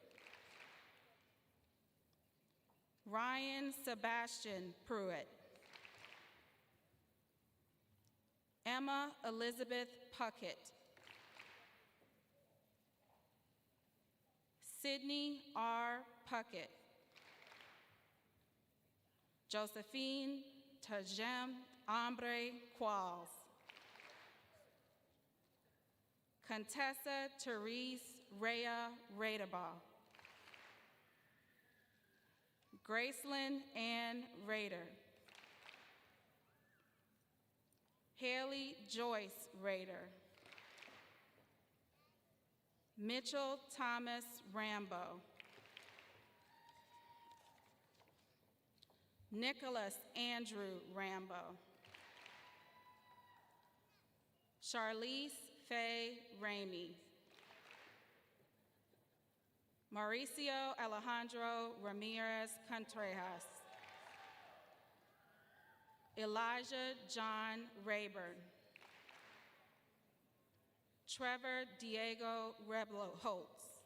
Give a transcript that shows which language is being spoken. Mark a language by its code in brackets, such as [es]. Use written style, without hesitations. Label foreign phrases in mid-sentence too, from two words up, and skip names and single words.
[en] Ryan Sebastian Pruitt. Emma Elizabeth Puckett. Sydney R. Puckett. Josephine Tajem Ambre Qualls. Contessa Therese Rhea Radebaugh. Gracelyn Ann Rader. Haley Joyce Rader. Mitchell Thomas Rambo. Nicholas Andrew Rambo. Charlize Faye Ramey. Mauricio Alejandro Ramirez Contreras. Elijah John Rayburn. Trevor Diego Reblo Holtz.